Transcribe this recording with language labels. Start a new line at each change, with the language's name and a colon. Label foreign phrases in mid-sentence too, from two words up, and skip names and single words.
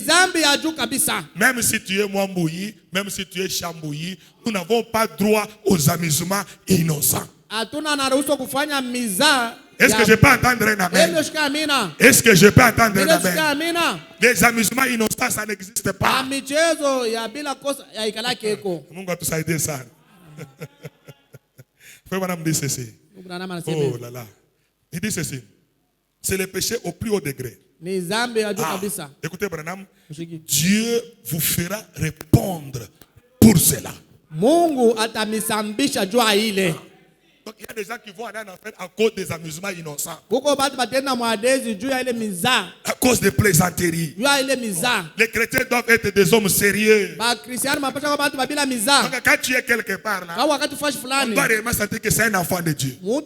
French: Même si tu es Mwambouyi, même si tu es Chambouyi, nous n'avons pas droit aux amusements innocents. Est-ce que je peux entendre un amen? Est-ce que je peux entendre un amen? Les amusements innocents, ça n'existe pas.
Swahili: Mungu atusaidie sana.
French: Frère Madame dit ceci. Oh là là. Il dit ceci. C'est le péché au plus haut degré. Écoutez Branham. Dieu vous fera répondre pour cela.
Swahili: Mungu atamisambisha jua ile.
French: Donc il y a des gens qui vont aller en enfer à cause des amusements innocents. À cause des plaisanteries. Les chrétiens doivent être des hommes sérieux. Donc quand tu es quelque part là, on doit réellement sentir que c'est un enfant de Dieu.